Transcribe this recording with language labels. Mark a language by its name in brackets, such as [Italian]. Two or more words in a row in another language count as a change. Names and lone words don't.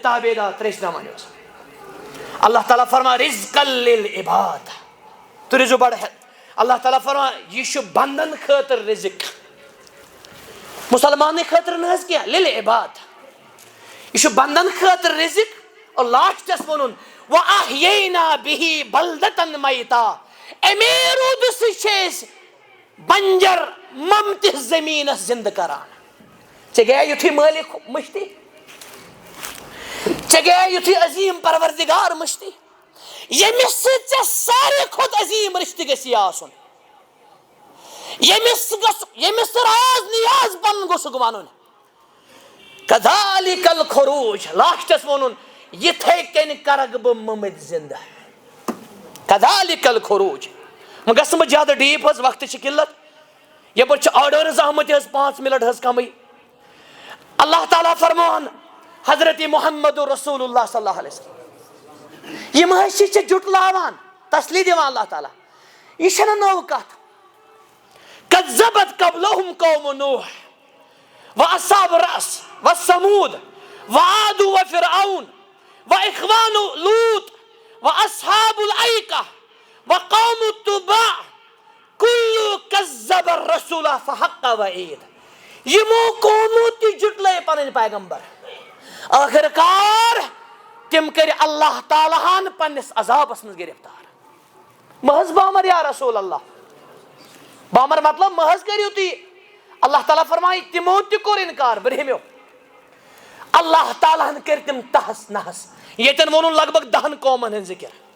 [Kashmiri] تابے دار تریش نماز اللہ تعالیٰ فرما [Arabic] رزقا للعباد [Kashmiri] تُہۍ روٗزِو بڑٕ اللہ تعالیٰ فرما یہ چھُ بندن خٲطرٕ رزق مسلمانٕے خٲطرٕ نہ حظ کینٛہہ للعباد یہ چھُ بندن خٲطرٕ رزق اور لاسٹس ووٚنُن [Arabic] وَأَحْيَيْنَا بِهِ بَلْدَةً مَيْتًا [Kashmiri] امی روٗدٕ سۭتۍ چھِ أسۍ بنجر ممتِس زٔمیٖنس زندٕ کران ژےٚ گٔیا یُتھُے مٲلِک مٔشتٕے ژےٚ گٔیا یُتھُے عظیٖم پروردِگار مٔشتٕے ییٚمِس سۭتۍ ژےٚ ساروی کھۄتہٕ عظیٖم رشتہٕ گژھی آسُن ییٚمِس راز نیاز پنُن گوٚژھُکھ ونُن [Arabic] کذالِکَ الخروج [Kashmiri] لاسٹس ووٚنُن یِتھے کٔنۍ کرکھ بہٕ مٔمٕتۍ زندٕ [Arabic] کذالِکَ الخروج [Kashmiri] وۄنۍ گژھٕ نہٕ بہٕ زیادٕ ڈیٖپ حظ وقتٕچ چھِ قلت یپٲرۍ چھِ آرڈٲرٕز آمٕتۍ حظ 5 منٹ حظ کمٕے اللہ تعالیٰ فرمان حضرت محمد رسول اللہ صلی اللہ علیہ وسلم یِم حظ چھِ ژےٚ جُٹلاوان تسلی دِوان اللہ تعالیٰ یہِ چھنہٕ نٔو کتھ [Arabic] کذبت قبلہم قوم نوح واصحاب الرس وثمود وعاد وفرعون واخوان لوط واصحاب الایکہ وقوم التبع کل کذب الرسول فحق وعید [Kashmiri] یمو قومو تہِ جُٹلٲے پنٕنۍ پیغمبر ٲخر کار تِم کٔرۍ اللہ تعالیٰ ہن پننِس عذابس منٛز گرفتار محض بامر [Arabic] یا رسول اللہ [Kashmiri] بامر مطلب محض کٔرِو تُہۍ اللہ تعالیٰ فرمایہِ تِمو تہِ کوٚر انکار برہمیو اللہ تعالیٰ ہن کٔرۍ تِم تہس نہس ییٚتٮ۪ن ووٚنُن لگ بگ 10 قومن ہٕنٛز ذکر